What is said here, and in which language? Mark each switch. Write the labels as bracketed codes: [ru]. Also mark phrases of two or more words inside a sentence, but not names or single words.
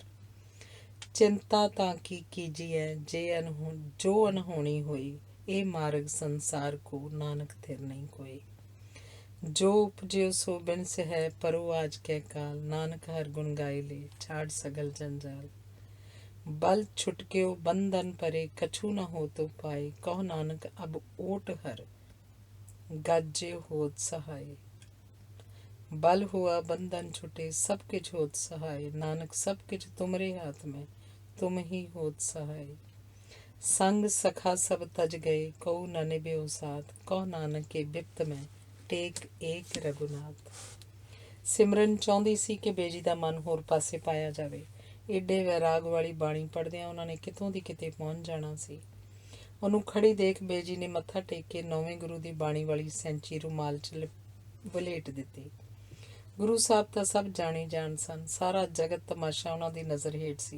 [bra] ਚਿੰਤਾ ਤਾਂ ਕੀ ਕੀਜੀਐ, ਜੋ ਅਨਹੋਣੀ ਹੋਈ। ਇਹ ਮਾਰਗ ਸੰਸਾਰ ਕੋ, ਨਾਨਕ ਥਿਰ ਨਹੀਂ ਕੋਈ। ਜੋ ਉਪਜਿਓ ਸੋ ਬਿਨਸ ਹੈ, ਪਰੋ ਆਜ ਕੇ ਕਾਲ। ਨਾਨਕ ਹਰ ਗੁਣ ਗਾਏ ਲੈ, ਛਾੜ ਸਗਲ ਜੰਜਾਲ। बल छुटक्यो बंधन परे, कछु न हो तो पाए। कहो नानक अब ओट हर, गाजे होत सहाय। बल हुआ बंधन छुटे, सब किछ होत सहाय। नानक सब किछ तुमरे हाथ में, तुम ही होत सहाय। संग सखा सब तज गए, कऊ न निभ्यो साथ। कहो नानक के बिपत में, टेक एक रघुनाथ। [pa] ਸਿਮਰਨ ਚਾਹੁੰਦੀ ਸੀ ਕਿ ਬੇਜੀ ਦਾ ਮਨ ਹੋਰ ਪਾਸੇ ਪਾਇਆ ਜਾਵੇ। ਏਡੇ ਵੈਰਾਗ ਵਾਲੀ ਬਾਣੀ ਪੜ੍ਹਦਿਆਂ ਉਹਨਾਂ ਨੇ ਕਿਤੋਂ ਦੀ ਕਿਤੇ ਪਹੁੰਚ ਜਾਣਾ ਸੀ। ਉਹਨੂੰ ਖੜੀ ਦੇਖ ਬੇਜੀ ਨੇ ਮੱਥਾ ਟੇਕ ਕੇ 9ਵੇਂ ਗੁਰੂ ਦੀ ਬਾਣੀ ਵਾਲੀ ਸੈਂਚੀ ਰੁਮਾਲ 'ਚ ਵਲੇਟ ਦਿੱਤੀ। ਗੁਰੂ ਸਾਹਿਬ ਤਾਂ ਸਭ ਜਾਣੇ ਜਾਣ ਸਨ, ਸਾਰਾ ਜਗਤ ਤਮਾਸ਼ਾ ਉਹਨਾਂ ਦੀ ਨਜ਼ਰ ਹੇਠ ਸੀ।